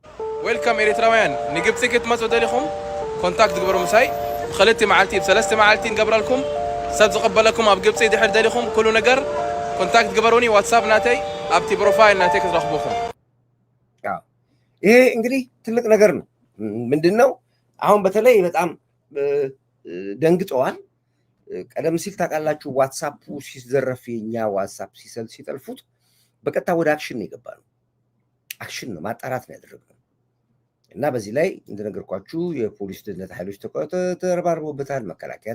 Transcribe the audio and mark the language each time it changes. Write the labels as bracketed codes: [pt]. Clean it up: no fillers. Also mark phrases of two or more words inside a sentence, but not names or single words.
[ti] ዌልካም ኤርትራውያን ንግብፂ ክትመፁ ደሊኹም ኮንታክት ግበሩ ምሳይ ብክልተ መዓልቲ ብሰለስተ መዓልቲ ንገብረልኩም ሰብ ዝቕበለኩም ኣብ ግብፂ ድሕር ደሊኹም ኩሉ ነገር ኮንታክት ግበሩኒ ዋትሳፕ ናተይ ኣብቲ ፕሮፋይል ናተይ ክትረኽቡኹም። [am] ይሄ እንግዲህ ትልቅ ነገር ነው። ምንድን ነው አሁን በተለይ በጣም ደንግጠዋል። ቀደም ሲል ታውቃላችሁ ዋትሳፑ ሲዘረፍ የኛ ዋትሳፕ ሲጠልፉት በቀጥታ ወደ አክሽን ነው የገባ ነው። አክሽን ነው ማጣራት ነው ያደረግነው እና በዚህ ላይ እንደነገርኳችሁ የፖሊስ ደህንነት ኃይሎች ተረባርቦበታል፣ መከላከያ